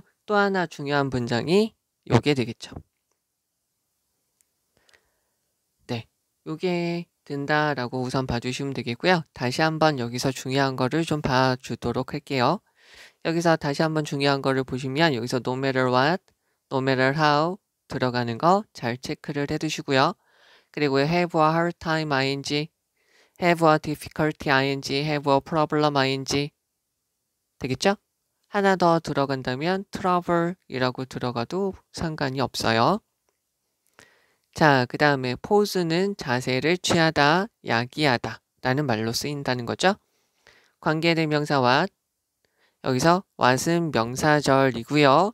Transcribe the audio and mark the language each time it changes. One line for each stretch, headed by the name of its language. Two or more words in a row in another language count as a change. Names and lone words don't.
Korean: 또 하나 중요한 문장이 요게 되겠죠. 네, 요게 된다라고 우선 봐주시면 되겠고요. 다시 한번 여기서 중요한 거를 좀 봐주도록 할게요. 여기서 다시 한번 중요한 거를 보시면 여기서
English: no matter what, no matter how
Korean: 들어가는 거 잘 체크를 해두시고요.
English: 그리고 have a hard time ing, have a difficulty ing, have a problem ing 되겠죠?
Korean: 하나 더 들어간다면 trouble이라고 들어가도 상관이 없어요. 자, 그 다음에 pose는 자세를 취하다, 야기하다 라는 말로 쓰인다는 거죠. 관계대명사 what, 여기서 what은 명사절이고요.